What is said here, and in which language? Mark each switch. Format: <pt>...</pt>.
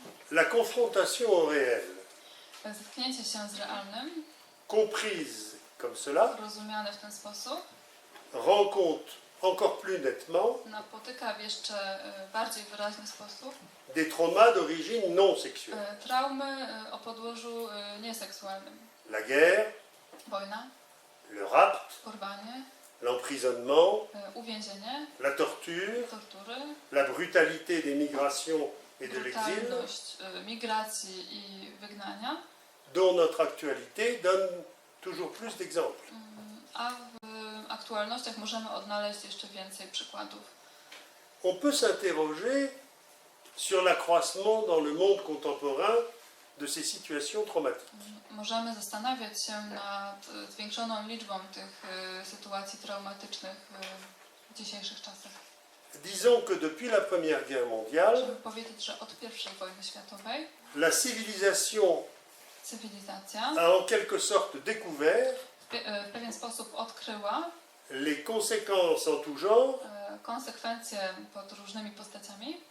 <fr>La confrontation au réel,</fr> <pl>Zetknięcie się z realnym,</pl> <fr>comprise comme cela,</fr> <pl>rozumiane w ten sposób,</pl> <fr>rend compte encore plus nettement</fr> <pl>napotyka w jeszcze bardziej wyraźny sposób</pl> <fr>des traumas d'origine non sexuelle.</fr> <pl>traumy o podłożu nieseksualnym.</pl> <fr>La guerre,</fr> <pl>Wojna,</pl> <fr>le rapt,</fr> <pl>porwanie,</pl> <fr>l'emprisonnement,</fr> <pl>uwięzienie,</pl> <fr>la torture,</fr> <pl>tortury,</pl> <fr>la brutalité des migrations et de l'exil,</fr> <pl>brutalność migracji i wygnania,</pl> <fr>dont notre actualité donne toujours plus d'exemples.</fr> <pl>a w aktualnościach możemy odnaleźć jeszcze więcej przykładów.</pl> <fr>On peut s'interroger sur l'accroissement dans le monde contemporain de ces situations traumatiques.</fr> <pl>Możemy zastanawiać się nad zwiększoną liczbą tych sytuacji traumatycznych w dzisiejszych czasach.</pl> <fr>Disons que depuis la Première Guerre mondiale,</fr> <pl>Żeby powiedzieć, że od I wojny światowej</pl> <fr>la civilisation</fr> <pl>cywilizacja</pl> <fr>a en quelque sorte découvert</fr> <pl>w pewien sposób odkryła</pl> <fr>les conséquences en tout genre</fr> <pl>konsekwencje pod różnymi postaciami,</pl>